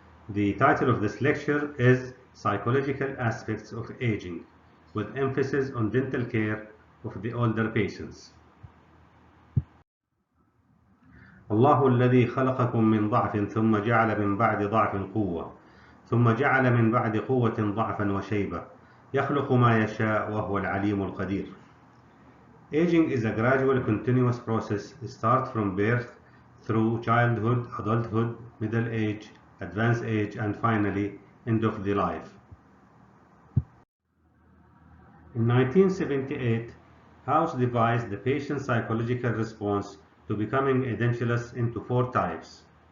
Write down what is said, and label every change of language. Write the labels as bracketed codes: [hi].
[en] The title of this lecture is Psychological Aspects of Aging, with emphasis on dental care of the older patients. [ar] الله الذي خلقكم من ضعف ثم جعل من بعد ضعف قوة ثم جعل من بعد قوة ضعفا وشيبة يخلق ما يشاء وهو العليم القدير. [en] Aging is a gradual, continuous process. Start from birth through childhood, adulthood, middle age, advanced age, and finally end of the life. In 1978, House divided the patient's psychological response to becoming edentulous into 4 types.